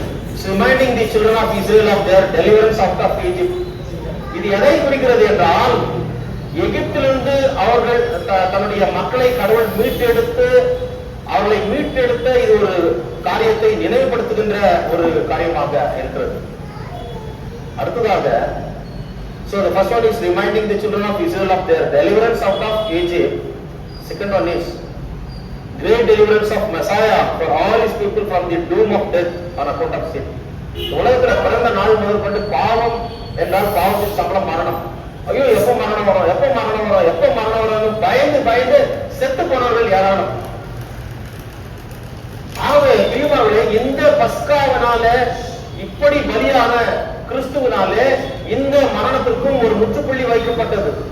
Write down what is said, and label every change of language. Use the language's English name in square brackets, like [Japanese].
[English] It's reminding the children of Israel of their deliverance out of Egypt. [Tamil] இது எதை குறிக்கிறது என்றால், எகிப்திலிருந்து அவர்கள் தன்னுடைய மக்களை கடவுள் மீட்டெடுத்து அவர்களை மீட்டெடுத்த இது ஒரு காரியத்தை நினைவுபடுத்துகின்ற ஒரு காரியமாக இருக்கிறது. [English] அடுத்ததாக, so the first one is reminding the children of Israel of their deliverance out of Egypt. Second one is great deliverance of Messiah for all his people from the doom of death on account of sin. [Tamil] உலகத்தில் பிறந்த நாள் முதற்கொண்டு பாவம் என்றால் பாவத்தின் சம்பளம் மரணம். ஐயோ எப்ப மரணம் வரும், எப்ப மரணம் வரும், எப்ப மரணம் வரும் பயந்து பயந்து செத்து போனவர்கள் யாராலும். ஆகவே பிரியமானவர்களே, இந்த பஸ்காவினால இப்படி பலியான கிறிஸ்துவினாலே இந்த மரணத்திற்கும் ஒரு முற்றுப்புள்ளி வைக்கப்பட்டது.